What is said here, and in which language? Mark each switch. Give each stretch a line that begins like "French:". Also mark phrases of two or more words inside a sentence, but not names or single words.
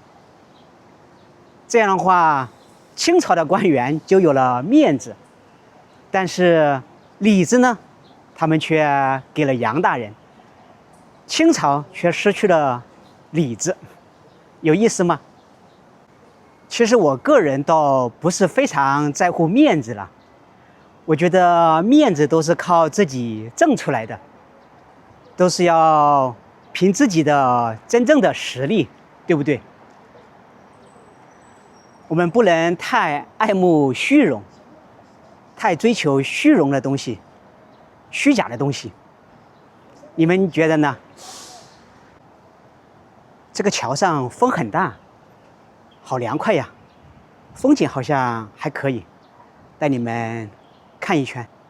Chinese: 這樣的話，清朝的官員就有了面子，但是裡子呢，他們卻給了楊大人，清朝卻失去了裡子，有意思嗎？其實我個人倒不是非常在乎面子了，我覺得面子都是靠自己掙出來的，都是要憑自己的真正的實力，對不對？我們不能太愛慕虛榮，太追求虛榮的東西，虛假的東西。你們覺得呢？這個橋上風很大，好涼快呀，風景好像還可以，帶你們看一圈。